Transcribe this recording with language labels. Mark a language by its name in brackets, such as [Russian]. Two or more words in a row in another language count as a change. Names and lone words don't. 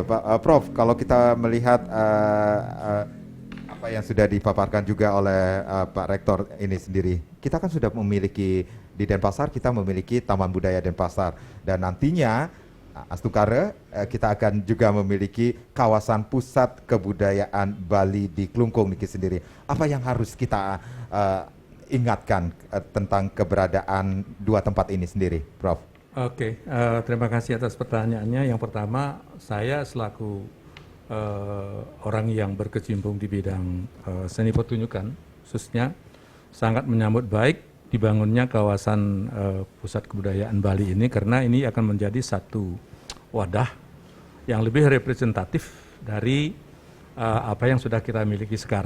[Indonesian] Prof, kalau kita melihat apa yang sudah dipaparkan juga oleh Pak Rektor ini sendiri, kita kan sudah memiliki di Denpasar, kita memiliki Taman Budaya Denpasar, dan nantinya Astukara, kita akan juga memiliki kawasan pusat kebudayaan Bali di Klungkung niki sendiri. Apa yang harus kita ingatkan tentang keberadaan dua tempat ini sendiri, Prof? Oke, terima kasih atas pertanyaannya. Yang pertama, saya selaku orang yang berkecimpung di bidang seni pertunjukan, khususnya sangat menyambut baik dibangunnya kawasan pusat kebudayaan Bali ini, karena ini akan menjadi satu wadah yang lebih representatif dari apa yang sudah kita miliki sekarang.